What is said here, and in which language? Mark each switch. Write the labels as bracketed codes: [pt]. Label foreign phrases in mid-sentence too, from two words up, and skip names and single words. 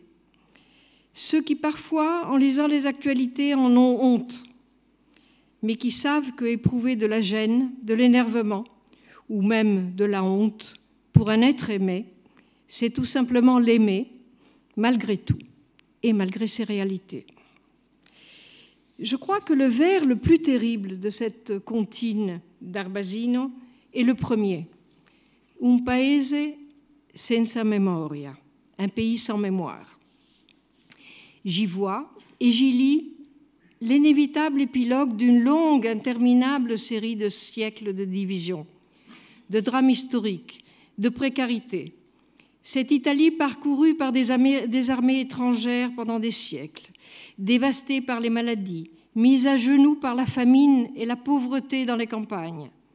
[fr] Ceux qui parfois, en lisant les actualités, en ont honte, mais qui savent qu'éprouver de la gêne, de l'énervement, ou même de la honte pour un être aimé, c'est tout simplement l'aimer, malgré tout, et malgré ses réalités. Je crois que le vers le plus terrible de cette comptine d'Arbasino est le premier. [it] Un paese senza memoria, [fr] un pays sans mémoire. J'y vois et j'y lis l'inévitable épilogue d'une longue, interminable série de siècles de division, de drames historiques, de précarité. Cette Italie parcourue par des armées étrangères pendant des siècles, dévastée par les maladies, mise à genoux par la famine et la pauvreté dans les campagnes.